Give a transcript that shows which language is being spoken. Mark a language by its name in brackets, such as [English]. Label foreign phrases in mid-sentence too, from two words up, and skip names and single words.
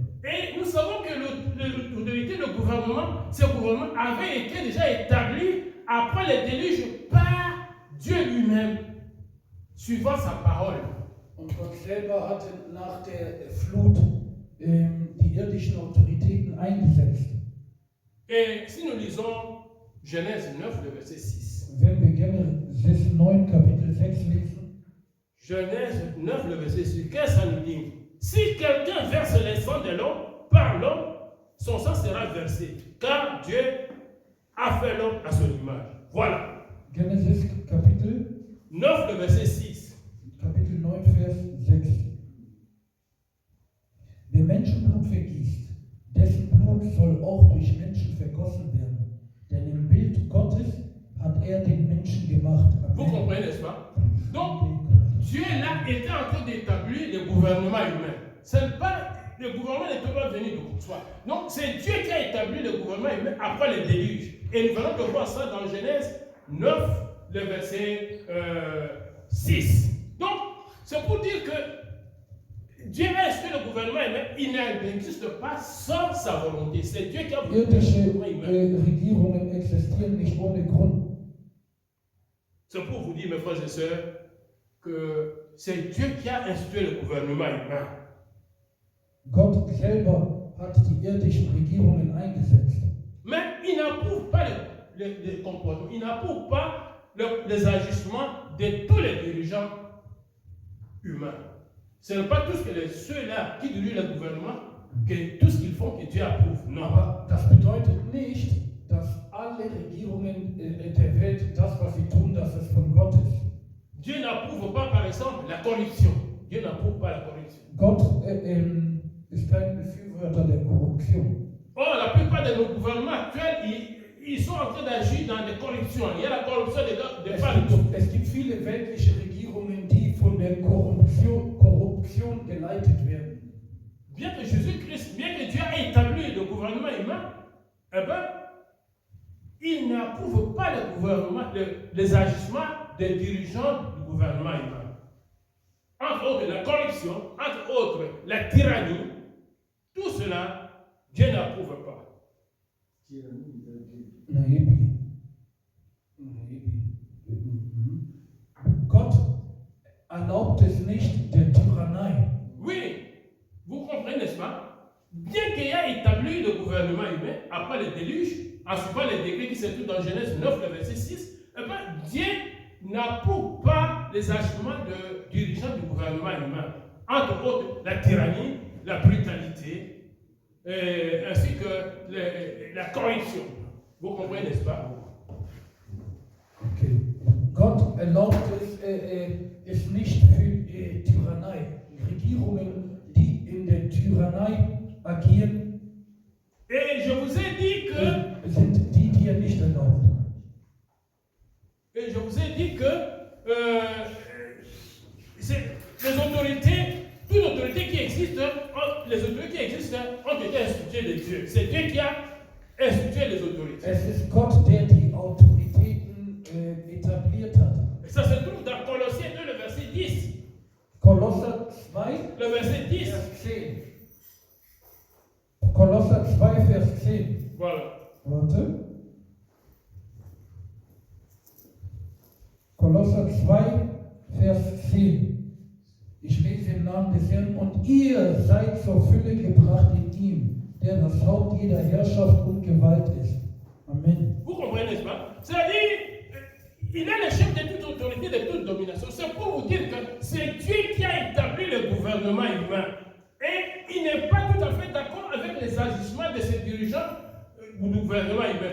[French] Et nous savons que l'autorité, le gouvernement, ce gouvernement avait été déjà établi après le déluge par Dieu lui-même, suivant sa parole. [German] Und Gott selber hatte nach der Flut die irdischen Autoritäten eingesetzt. [French] Et si nous lisons Genèse 9, le verset 6. [German] Wenn wir Genesis 9, Kapitel 6 lesen, [French] Genèse 9, le verset 6, qu'est-ce que ça nous dit? Si quelqu'un verse le sang de l'homme, par l'homme, son sang sera versé, car Dieu a fait l'homme à son image. Voilà. [German] Genesis Kapitel [French] 9, le verset 6. [German] Kapitel 9, Vers 6. Wer Menschenblut vergießt, dessen Blut soll auch durch Menschen vergossen werden. Denn im Bild Gottes hat er den Menschen gemacht. [French] Vous comprenez, n'est-ce pas? Donc, Dieu là était en train d'établir le gouvernement humain. Le gouvernement n'était pas venu de soi. Donc, c'est Dieu qui a établi le gouvernement humain après le déluge. Et nous allons voir ça dans Genèse 9, le verset 6. Donc, c'est pour dire que Dieu a institué le gouvernement humain, il n'existe pas sans sa volonté. C'est Dieu qui a voulu le [German] Irdische [French] gouvernement humain. [German] Regierungen existieren nicht ohne Grund. [French] C'est pour vous dire, mes frères et sœurs, que c'est Dieu qui a institué le gouvernement humain. [German] Gott selber hat die irdischen Regierungen eingesetzt. [French] Mais il n'approuve pas les comportements, il n'approuve pas les agissements de tous les dirigeants humains. Ce n'est pas tous ceux-là qui dirigent le gouvernement, que tout ce qu'ils font, que Dieu approuve. Non. [German] Aber das bedeutet nicht, dass alle Regierungen der Welt das, was sie tun, dass es von Gott ist. [French] Dieu n'approuve pas, par exemple, la corruption. Dieu n'approuve pas la corruption. [German] Gott ist kein Befürworter der Korruption. [French] Or, la plupart de nos gouvernements actuels, ils sont en train d'agir dans des corruptions. Il y a la corruption des partout. [German] Es gibt viele weltliche Regierungen, die von der Korruption geleitet werden. [French] Bien que Jésus-Christ, bien que Dieu ait établi le gouvernement humain, eh ben, il n'approuve pas le gouvernement, les agissements des dirigeants du gouvernement humain. Entre autres, la corruption, entre autres, la tyrannie, tout cela, Dieu n'approuve pas. [German] Gott erlaubt es nicht der Tyrannei. [French] Oui, vous comprenez, n'est-ce pas? Bien qu'il ait établi le gouvernement humain, après le déluge, en suivant les décrets qui se trouvent dans Genèse 9, le verset 6, eh bien, Dieu n'approuve pas les agissements de dirigeants du gouvernement humain. Entre autres, la tyrannie, la brutalité, ainsi que la corruption. Vous comprenez, n'est-ce pas? Okay. [German] Gott erlaubt es nicht für Tyrannei. Regierungen, die in der Tyrannei agieren, [French] Et je vous ai dit que, [German] sind die er nicht erlaubt. [French] et je vous ai dit que les autorités, toute autorité qui existe, les autorités qui existent ont été instituées de Dieu. C'est Dieu qui a institué les autorités. [German] Es ist Gott, der die Autoritäten etabliert hat. [French] Et ça se trouve dans Colossiens 2, le verset 10. [German] Kolosser 2, [French] Le verset 10. [German] Vers 10. Kolosser 2, Vers 10. Voilà. Warte. Kolosser 2, Vers 10. Ich lese im Namen des Herrn. Und ihr seid zur Fülle gebracht in ihm, der das Haupt jeder Herrschaft und Gewalt ist. Amen. [French] Vous comprenez, n'est-ce pas? C'est-à-dire, il est le chef de toute autorité, de toute domination. C'est pour vous dire que c'est Dieu qui a établi le gouvernement humain. Et il n'est pas tout à fait d'accord avec les agissements de ces dirigeants du gouvernement humain.